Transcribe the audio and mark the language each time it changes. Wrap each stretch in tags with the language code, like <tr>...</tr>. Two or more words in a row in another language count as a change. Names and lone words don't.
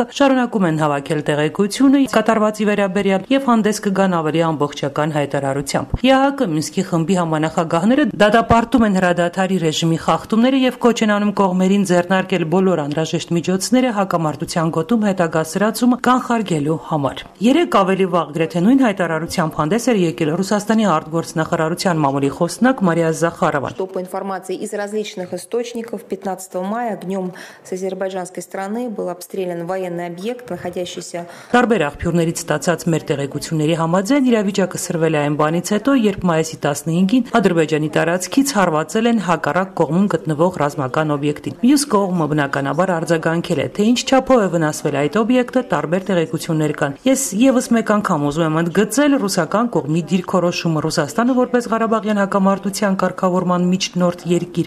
<hy>շարունակում են հավաքել տեղեկությունը կատարվածի վերաբերյալ եւ հանդես կգան ավելի ամբողջական հայտարարությամբ։ ԵԱՀԿ Մինսկի խմբի համանախագահները դատապարտում են հրադադարի ռեժիմի խախտումները եւ կոչ են անում կողմերին ձեռնարկել բոլոր անհրաժեշտ միջոցները հակամարտության գոտում հետագա սրացումը կանխարգելու համար։ Երեք ավելի վաղ գրեթե նույն հայտարարությամբ հանդես էր եկել Ռուսաստանի արտգործնախարարության մամուլի խոսնակ Մարիա Զախարովան։</hy> <ru>По информации из различных источников, 15 мая днем с азербайджанской стороны был обстрелян военный объект, находящийся.</ru> <hy>Տարբեր աղբյուրներից ստացած մեր տեղեկությունների համաձայն իրավիճակը սրվել է այն բանից հետո, երբ մայիսի 15-ին Ադրբեջանի տարածքից հարվածել են հակառակ կողմում գտնվող ռազմական օբյեկտին։ Մյուս կողմը բնականաբար արձագանքել է, թե ինչ չափով է վնասվել այդ օբյեկտը, տարբեր տեղեկություններ կան։ Ես եւս մեկ անգամ ուզում եմ ընդգծել ռուսական կողմի դիրքորոշումը։ Ռուսաստանը որպես Ղարաբաղյան հակամարտության կարգավորման միջնորդ երկիր</hy>